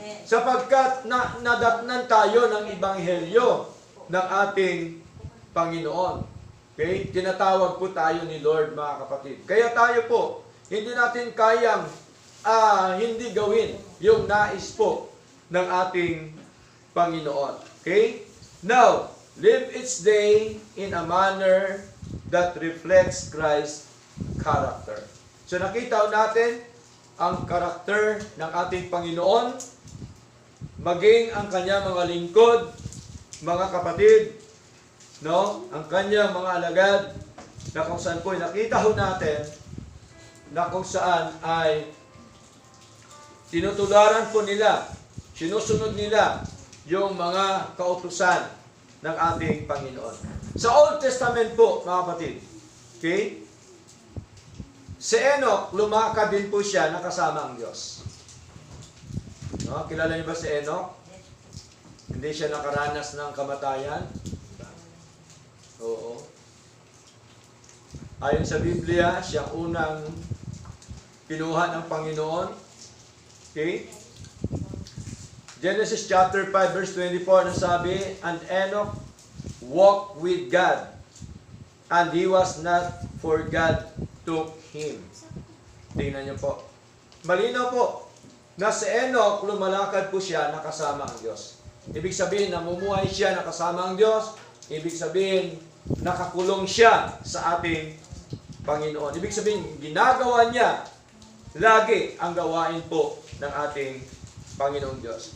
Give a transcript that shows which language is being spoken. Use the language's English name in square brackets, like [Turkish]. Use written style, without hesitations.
[Filipino] Sapagkat nadatnan tayo ng ibanghelyo ng ating Panginoon. Okay? Tinatawag po tayo ni Lord, mga kapatid. Kaya tayo po, hindi natin kayang hindi gawin yung nais po ng ating Panginoon. Okay? [English] Now, live each day in a manner that reflects Christ's character. [Filipino] So nakita natin ang karakter ng ating Panginoon, maging ang kanyang mga lingkod, mga kapatid, no? Ang kanyang mga alagad, na kung saan po nakita ho natin na kung saan ay tinutularan po nila, sinusunod nila yung mga kautusan ng ating Panginoon. Sa Old Testament po, mga kapatid, okay? Si Enoch, lumakad din po siya nakasama ang Diyos. No? Kilala niyo ba si Enoch? Hindi siya nakaranas ng kamatayan? Oo. Ayon sa Biblia, siya unang kinuha ng Panginoon. Okay? [English] Genesis chapter 5 verse 24 [Filipino] na sabi, [English] and Enoch walked with God, and he was not, for God took him. [Filipino] Tingnan niyo po. Malinaw po na si Enoch, lumalakad po siya nakasama ang Diyos. Ibig sabihin, namumuhay siya nakasama ang Diyos. Ibig sabihin, nakakulong siya sa ating Panginoon. Ibig sabihin, ginagawa niya lagi ang gawain po ng ating Panginoong Diyos.